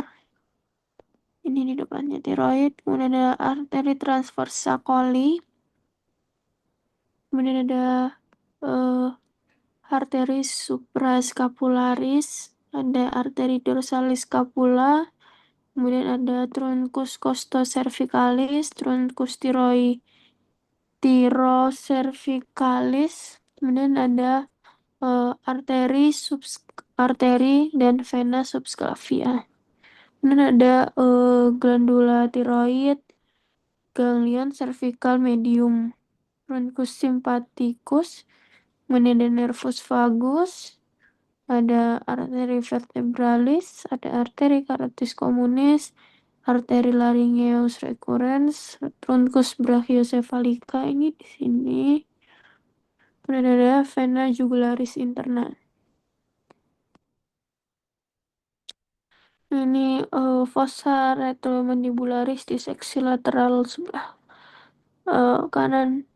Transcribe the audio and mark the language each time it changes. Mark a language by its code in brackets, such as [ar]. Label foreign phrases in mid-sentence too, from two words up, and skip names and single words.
[id] Ini di depannya tiroid. Kemudian ada arteri [la] transversa coli. [id] Kemudian ada arteri suprascapularis. Ada arteri [la] dorsalis scapula. [id] Kemudian ada [la] truncus costocervicalis, truncus tirocervicalis. [id] Kemudian ada arteri dan vena subclavia. Kemudian ada glandula tiroid, [la] ganglion cervical medium, truncus sympathicus, [id] kemudian ada [la] nervus vagus, [id] ada arteri vertebralis, ada arteri [la] carotis communis, [id] arteri [la] laryngeus recurrens, truncus brachiocephalica [id] ini di sini. Kemudian ada vena [la] jugularis interna. [id] Ini [la] fossa retromandibularis [id] di seksi lateral sebelah kanan.